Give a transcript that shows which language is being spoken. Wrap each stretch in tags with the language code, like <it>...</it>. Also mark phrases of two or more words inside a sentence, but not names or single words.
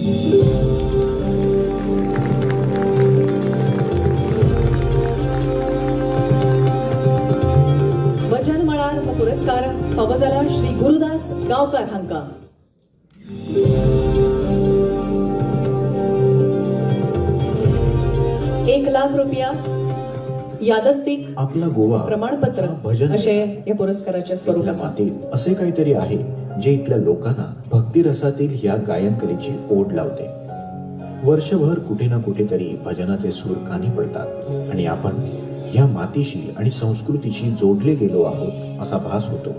<kok>भजन मळार हो पुरस्कार फावो जाला श्री गुरुदास गांवकार हांकां. ₹1,00,000 यादस्तीक आपला गोवा प्रमाणपत्र भजन अशे हे पुरस्काराचे स्वरूप</kok> <mr>इथल्या</mr> <kok>आसा.</kok> <mr>मातीत असे काहीतरी आहे जे इथल्या लोकांना भक्तिरसातील ह्या गायन कलेची ओढ लावते. वर्षभर कुठे ना कुठेतरी भजनाचे सूर कानी पडतात आणि आपण ह्या मातीशी आणि संस्कृतीशी जोडले गेलो आहोत असा भास होतो.</mr>